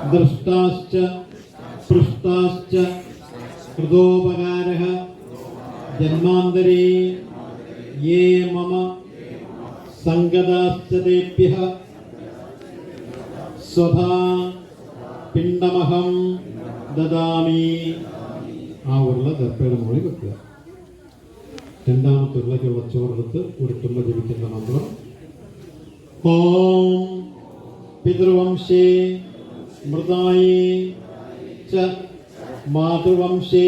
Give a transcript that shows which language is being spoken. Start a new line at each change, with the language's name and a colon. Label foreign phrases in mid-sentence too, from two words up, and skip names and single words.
Sanskrit: दृष्टाश्च पृष्टाश्च कृतोपकारः जन्मान्तरे ये मम संगताश्च तेभ्यः स्वधा पिण्डमहं ददामि.
Malayalam: ആ ഉരുള ദർപ്പയുടെ മുകളിൽ വെക്കുക. രണ്ടാമത്തെ ഉരുളയ്ക്കുള്ള ചോറെടുത്ത് ഉരുട്ടുള്ള ജപിക്കുന്ന മന്ത്രം
Sanskrit: ഓം പിതൃവംശേ മൃതായേ ച മാതൃവംശേ